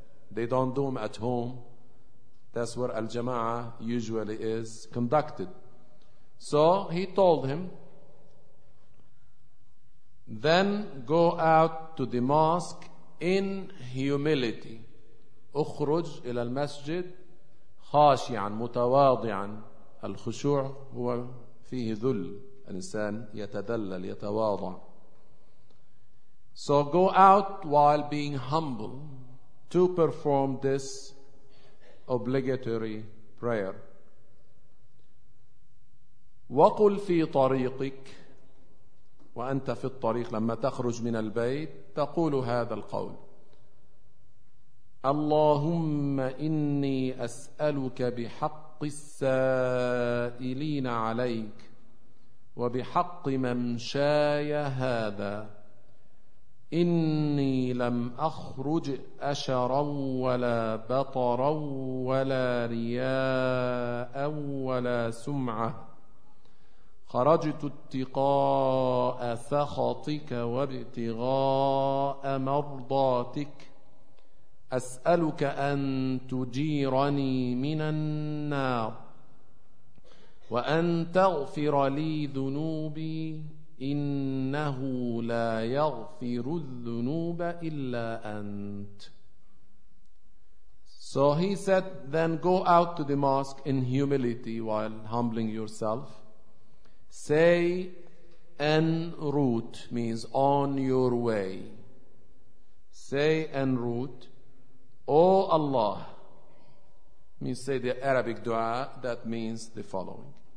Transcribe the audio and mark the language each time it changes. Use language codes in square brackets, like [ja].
[en] They don't do them at home. That's where al-jama'ah usually is conducted. So he told him, then go out to the mosque in humility. [ar] اخرج إلى المسجد خاشعا متواضعا. الخشوع هو فيه ذل، الإنسان يتذلل يتواضع. So go out while being humble to perform this obligatory prayer. وقل في طريقك، وأنت في الطريق لما تخرج من البيت تقول هذا القول. اللهم إني أسألك بحق السائلين عليك وبحق من شاي هذا، إني لم أخرج أشرا ولا بطرا ولا رياء ولا سمعة، خرجت اتقاء سخطك وابتغاء مرضاتك، أسألك أن تجيرني من النار وأن تغفر لي ذنوبي، إنه لا يغفر الذنوب إلا أنت. [en] So he said, then go out to the mosque in humility while humbling yourself. Say, en route means on your way. Say en route, O Allah, means say the Arabic dua, that means the following.